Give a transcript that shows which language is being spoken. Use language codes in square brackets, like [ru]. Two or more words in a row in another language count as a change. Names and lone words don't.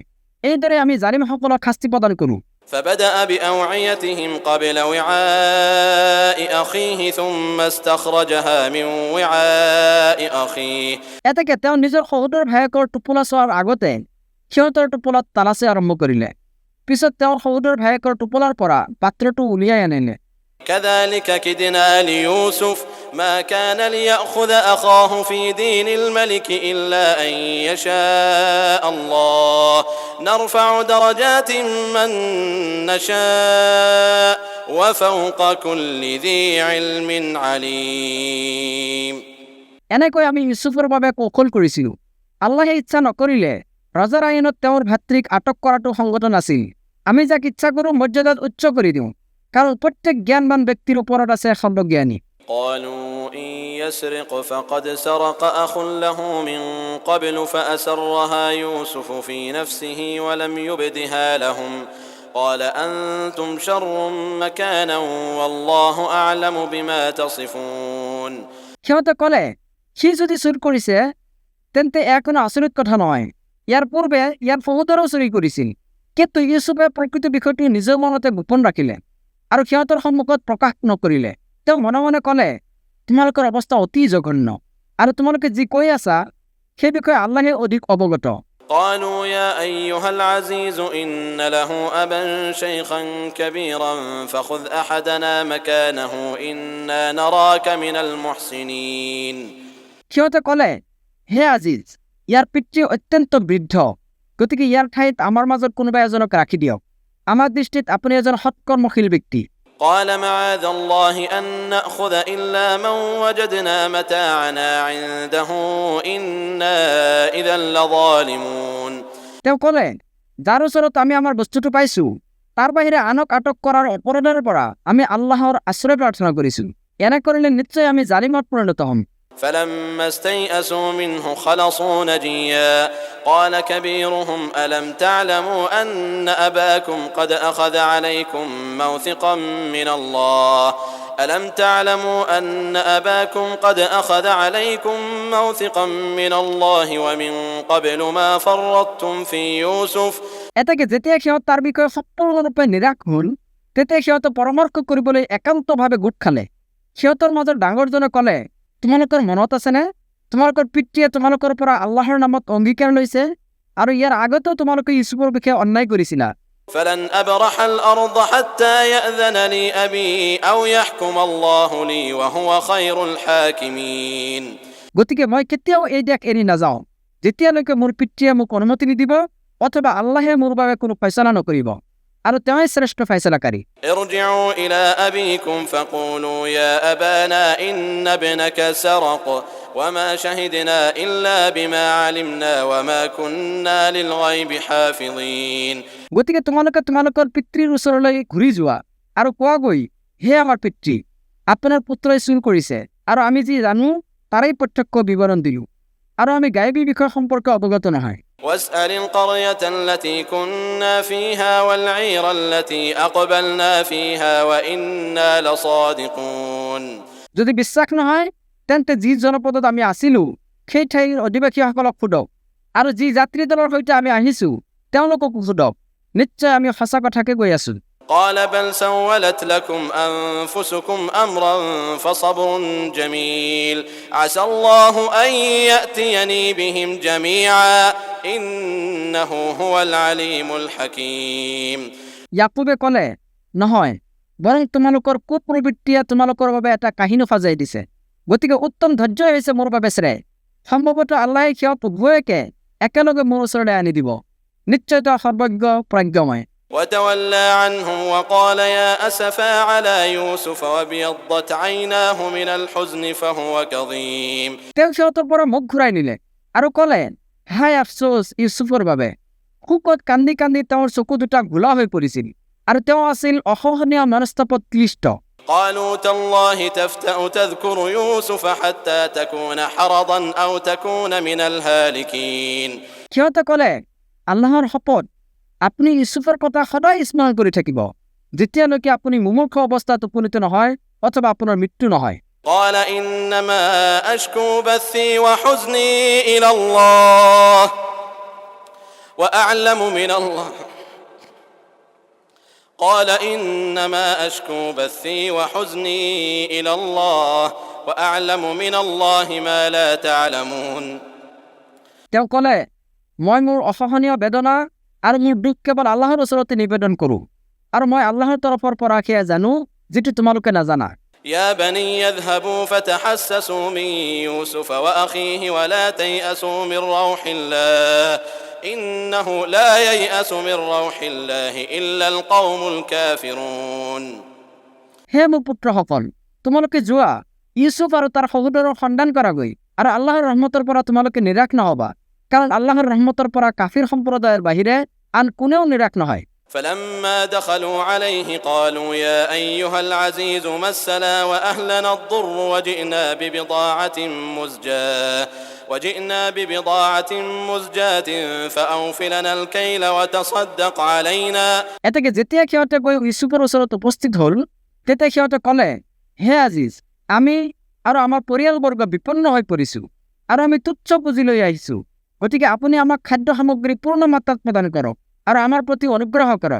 [as] এইদৰে আমি জালিমসকলক শাস্তি প্ৰদান কৰোঁ। [ar] فبدأ بأوعيتهم قبل وعاء أخيه ثم استخرجها من وعاء أخيه [as] এতেকে তেওঁ নিজৰ সহোদৰ ভায়েকৰ টোপোলা চোৱাৰ আগতে সিহঁতৰ টোপোলাত তালাচি আৰম্ভ কৰিলে। পিছত তেওঁৰ সহোদৰ ভায়েকৰ টোপোলাৰ পৰা পাত্ৰটো উলিয়াই আনিলে। [ar] كذلك كدنا ليوسف ما كان ليأخذ أخاه في دين الملك إلا أن يشاء الله نرفع درجات من نشاء وفوق كل ذي علم عليم [as] এনেকৈ আমি ইউচুফৰ বাবে কৌশল কৰিছিলোঁ। আল্লাহে ইচ্ছা নকৰিলে ৰজাৰ আইনত তেওঁৰ ভাতৃক আটক কৰাটো সংগত নাছিল। আমি যাক ইচ্ছা কৰোঁ মৰ্যাদাত উচ্চ কৰি দিওঁ, কাৰণ প্ৰত্যেক জ্ঞানবান ব্যক্তিৰ ওপৰত আছে সৰ্বজ্ঞানী। [ar] قالوا إن يسرق فقد سرق أخ له من قبل فأسرها يوسف في نفسه ولم يبدها لهم قال أنتم شر مكانا والله أعلم بما تصفون [as] সিহঁতে ক'লে, সি যদি চুৰ কৰিছে তেন্তে এয়া কোনো আচৰিত কথা নহয়। ইয়াৰ পূৰ্বে ইয়াৰ সহোদৰো চুৰি কৰিছিল, কিন্তু ইউচুফে প্ৰকৃত বিষয়টো নিজৰ মনতে গোপন ৰাখিলে আৰু সিহঁতৰ সন্মুখত প্ৰকাশ নকৰিলে। তেওঁ মনে মনে ক'লে, তোমালোকৰ অৱস্থা অতি জঘন্য আৰু তোমালোকে যি কৈ আছা সেই বিষয়ে আল্লাহে অধিক অৱগত। [ar] قالوا يا أيها العزيز إن له أبا شيخا كبيرا فخذ أحدنا مكانه إنا نراك من المحسنين [as] সিহঁতে ক'লে, হে আজিজ, ইয়াৰ পিতৃ অত্যন্ত বৃদ্ধ, গতিকে ইয়াৰ ঠাইত আমাৰ মাজত কোনোবা এজনক ৰাখি দিয়ক। আমাৰ দৃষ্টিত আপুনি এজন সৎকৰ্মশীল ব্যক্তি। [ar] قال معاذ الله أن نأخذ إلا من وجدنا متاعنا عنده إنا إذا لظالمون [as] তেওঁ ক'লে, যাৰ ওচৰত আমি আমাৰ বস্তুটো পাইছো তাৰ বাহিৰে আনক আটক কৰাৰ অপৰাধৰ পৰা আমি আল্লাহৰ আশ্ৰয় প্ৰাৰ্থনা কৰিছো। এনে কৰিলে নিশ্চয় আমি জালিমত পৰিণত হ'ম। [ar] فلما استيئسوا منه خلصوا نجيا قال كبيرهم ألم تعلموا أن أباكم قد أخذ عليكم موثقا من الله ألم تعلموا أن أباكم قد أخذ عليكم موثقا من الله ومن قبل ما فرطتم في يوسف [as] এতেকে যেতিয়া সিহঁত তাৰ বিষয়ে সম্পূৰ্ণৰূপে নিৰাশ হ'ল তেতিয়া সিহঁতে পৰামৰ্শ কৰিবলৈ একান্তভাৱে গোট খালে। সিহঁতৰ মাজত ডাঙৰজনে ক'লে, তোমালোকৰ মনত আছেনে তোমালোকৰ পিতৃয়ে তোমালোকৰ পৰা আল্লাহৰ নামত অংগীকাৰ লৈছে আৰু ইয়াৰ আগতেও তোমালোকে ইউছুফৰ বিষয়ে অন্যায় কৰিছিলা। [ar] فلن أبرح الأرض حتى يأذن لي أبي أو يحكم الله لي وهو خير الحاكمين [as] গতিকে মই কেতিয়াও এই দেশ এৰি নাযাওঁ যেতিয়ালৈকে মোৰ পিতৃয়ে মোক অনুমতি নিদিব অথবা আল্লাহে মোৰ বাবে কোনো ফয়ছলা নকৰিব আৰু তেওঁই শ্ৰেষ্ঠ ফয়ছলাকাৰী। [ar] ارجعوا إلى أبيكم فقولوا يا أبانا إن ابنك سرق وما شهدنا إلا بما علمنا وما كنا للغيب حافظين [as] গতিকে তোমালোকে তোমালোকৰ পিতৃৰ ওচৰলৈ ঘূৰি যোৱা আৰু কোৱাগৈ, হে আমাৰ পিতৃ, আপোনাৰ পুত্ৰই চুৰ কৰিছে আৰু আমি যি জানো তাৰেই প্ৰত্যক্ষ বিৱৰণ দিলোঁ আৰু আমি গায়বী বিষয় সম্পৰ্কে অৱগত নহয়। [ar] واسأل القرية التي كنا فيها والعير التي أقبلنا فيها وإنا لصادقون [as] যদি বিশ্বাস নহয় তেন্তে যি জনপদত আমি আছিলোঁ সেই ঠাইৰ অধিবাসীসকলক সোধক আৰু যি যাত্ৰী দলৰ সৈতে আমি আহিছোঁ তেওঁলোককো সোধক, নিশ্চয় আমি সঁচা কথাকে কৈ আছোঁ। [ar] قال بل سولت لكم أنفسكم أمرا فصبر جميل عسى الله أن يأتيني بهم جميعا إنه هو العليم الحكيم [as] ইয়াকুবে ক'লে, নহয়, বৰং তোমালোকৰ কুপ্ৰবৃত্তিয়ে তোমালোকৰ বাবে এটা কাহিনী সজাই দিছে, গতিকে উত্তম ধৈৰ্য হৈছে মোৰ বাবে শ্ৰেয়। সম্ভৱতঃ আল্লাহে সিহঁত উভয়কে একেলগে মোৰ ওচৰলৈ আনি দিব, নিশ্চয় তেওঁ সৰ্বজ্ঞ প্ৰজ্ঞময়। [ar] وتولى عنهم وقال يا أسفا على يوسف وابيضت عيناه من الحزن فهو كظيم [as] তেওঁ সিহঁতৰ পৰা মুখ ঘূৰাই নিলে আৰু ক'লে, হাই আফচোচ ইউছুফৰ বাবে। শোকত কান্দি কান্দি তেওঁৰ চকু দুটা ঘোলা হৈ পৰিছিল আৰু তেওঁ আছিল অসহনীয় মনস্তাপত ক্লিষ্ট। [ar] قالوا تالله تفتأ تذكر يوسف حتى تكون حرضا أو تكون من الهالكين [as] সিহঁতে ক'লে, আল্লাহৰ শপত, আপুনি ইউছুফৰ কথা সদায় স্মৰণ কৰি থাকিব যেতিয়ালৈকে আপুনি মুমূৰ্ষ অৱস্থাত উপনীত নহয় অথবা আপোনাৰ মৃত্যু নহয়। [ar] قال إنما أشكو بثي وحزني إلى الله وأعلم من الله قال إنما أشكو بثي وحزني إلى الله وأعلم من الله ما لا تعلمون [as] তেওঁ ক'লে, মই মোৰ অসহনীয় বেদনা আৰু মোৰ দুখ কেৱল আল্লাহৰ ওচৰতে নিবেদন কৰোঁ আৰু মই আল্লাহৰ তৰফৰ পৰা সেয়া জানো যিটো তোমালোকে নাজানা। [ar] يا بني اذهبوا فتحسسوا من يوسف وأخيه ولا تيأسوا من روح الله إنه لا ييأس من روح الله إلا القوم الكافرون [as] হে মোৰ পুত্ৰসকল, তোমালোকে যোৱা ইউছুফ আৰু তাৰ সহোদৰৰ সন্ধান কৰাগৈ আৰু আল্লাহৰ ৰহমতৰ পৰা তোমালোকে নিৰাশ নহবা, কাৰণ আল্লাহৰ ৰহমতৰ পৰা কাফিৰ সম্প্ৰদায়ৰ বাহিৰে আন কোনেও নিৰাশ নহয়। [ar] فلما دخلوا عليه قالوا يا أيها العزيز مسنا وأهلنا الضر وجئنا ببضاعة مزجاة فأوف لنا الكيل وتصدق علينا [as] এতেকে যেতিয়া সিহঁতে গৈ ইউছুফৰ ওচৰত উপস্থিত হ'ল তেতিয়া সিহঁতে ক'লে, হে আজিজ, আমি আৰু আমাৰ পৰিয়ালবৰ্গ বিপন্ন হৈ পৰিছোঁ আৰু আমি তুচ্ছ পুঁজি লৈ আহিছোঁ, গতিকে আপুনি আমাক খাদ্য সামগ্ৰী পূৰ্ণ মাত্ৰাত প্ৰদান কৰক আৰু আমাৰ প্ৰতি অনুগ্ৰহ কৰক।